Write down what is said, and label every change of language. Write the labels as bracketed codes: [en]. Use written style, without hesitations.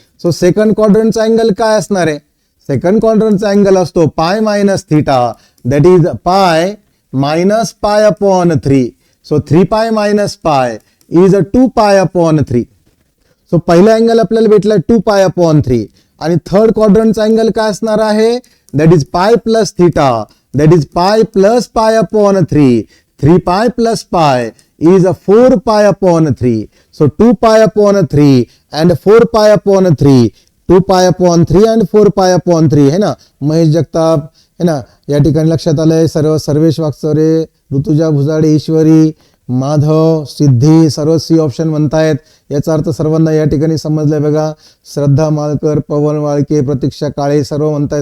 [mr] So second क्वाड्रंटचा angle काय असणार आहे, सेकंड क्वाड्रंटचा अँगल असतो pi minus theta, [en] That is pi minus pi upon 3. So 3 pi minus pi is 2 pi upon 3. [mr] So पहिला angle आपल्याला भेटला 2 pi upon 3 आणि third क्वाड्रंटचा angle काय असणार आहे, [en] That is pi plus theta, that is pi plus pi upon 3. 3 pi plus pi is a 4 pi upon 3. So 2 pi upon 3 and 4 pi upon 3. 2 pi upon 3 and 4 pi upon 3 है ना. [mr] महेश जगताप है ना, या ठिकाणी लक्षात आलंय. सर्वेश वागचौरे, ऋतुजा भुजाडे, ईश्वरी, माधव, सिद्धी सर्व सी ऑप्शन म्हणतायत. याचा अर्थ सर्वांना या ठिकाणी समजलंय बघा. श्रद्धा मालकर, पवन वाळके, प्रतीक्षा काळे सर्व म्हणताय.